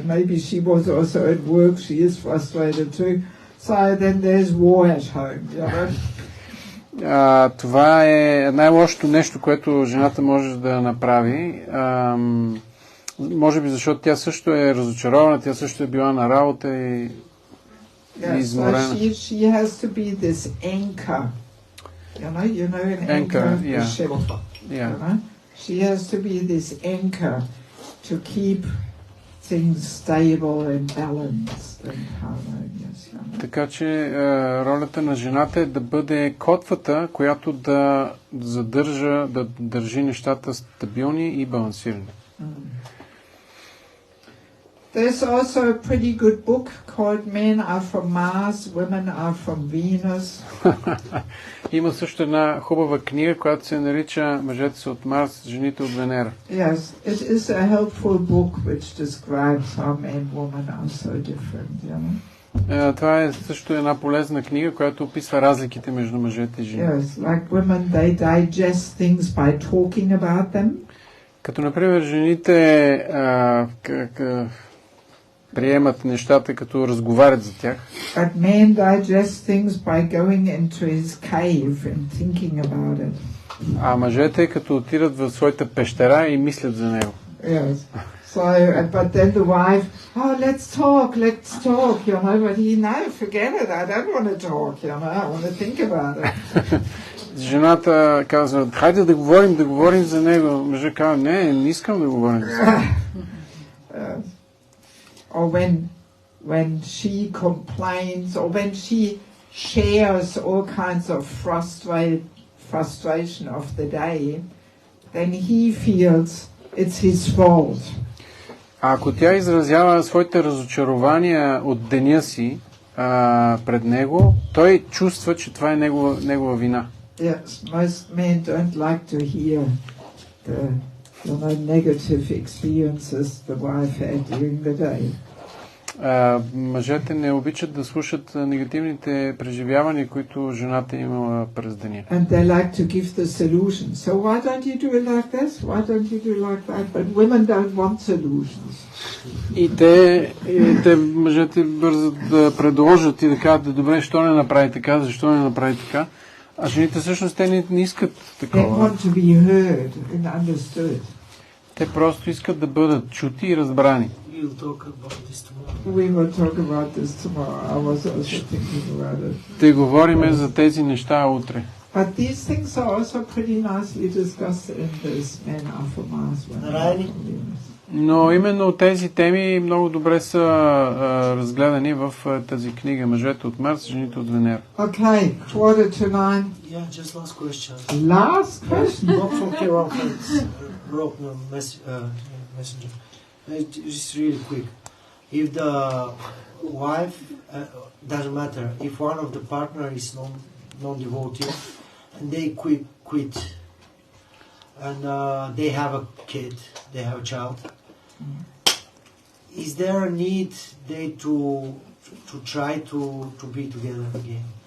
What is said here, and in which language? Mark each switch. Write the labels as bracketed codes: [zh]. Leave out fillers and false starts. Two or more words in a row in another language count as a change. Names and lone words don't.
[en] Maybe she was also at work, she is frustrated too. So then there's war at home, [bg] това е най-лошото нещо, което жената може да направи. Може би защото тя също е разочарована, тя също е била на работа и изморена. [en] So she has to be this anchor. An anchor of the ship. She has to be this anchor to keep things stable and balanced and harmonious. [bg] Така че ролята на жената е да бъде котвата, която да задържа, да държи нещата стабилни и балансирани. [en] There's also a pretty good book called Men Are From Mars, Women Are From Venus. [bg] Има също една хубава книга, която се нарича Мъжете са от Марс, жените от Венера. [en] Yes, it is a helpful book which describes how men and women are so different, [bg] Това е също една полезна книга, която описва разликите между мъжете и жените. [en] Yes, like women, they digest things by talking about them. [bg] Като, например, жените приемат нещата, като разговарят за тях. [en] But men digest things by going into his cave and thinking about it. [bg] А мъжете като отидат в своята пещера и мислят за него. [en] Yes. So, but then the wife, let's talk, but he, no, forget it, I don't want to talk, I want to think about it. [bg] Жената казва, хайде да говорим за него. Мъжът казва, не искам да говорим за него. [en] Or when she complains, or when she shares all kinds of frustration of the day, then he feels it's his fault. [bg] А ако тя изразява своите разочарования от деня си пред него, той чувства, че това е негова вина. [en] Yes, most men don't like to hear the negative experiences the wife had during the day. [bg] Мъжете не обичат да слушат негативните преживявания, които жената е имала през деня. [en] And they like to give the solution. So why don't you do it like this? Why don't you do it like that? But women don't want solutions. [bg] И те мъжете бързат да предложат и да кажат, добре, защо не направи така, защо не направи така. А жените всъщност те не искат [en] They [bg] такова. [en] want to be heard and understood. [bg] Те просто искат да бъдат чути и разбрани. [en] We'll talk about this tomorrow. We will talk about this tomorrow. I was also thinking about it. [bg] Ще говорим за тези неща утре. [en] But these things are also pretty nicely discussed in this Man After Mars. [bg] Нарайни? Но именно тези теми много добре са разгледани в тази книга Мъжете от Марс, жените от Венера. [en] Okay, 8:45. Yeah, just last question. Last question. Not from Kiran, but wrote no messenger. It's really quick. If the wife doesn't matter, if one of the partner is non-devoted and they quit, and they have a kid, they have a child, is there a need they to try to be together again?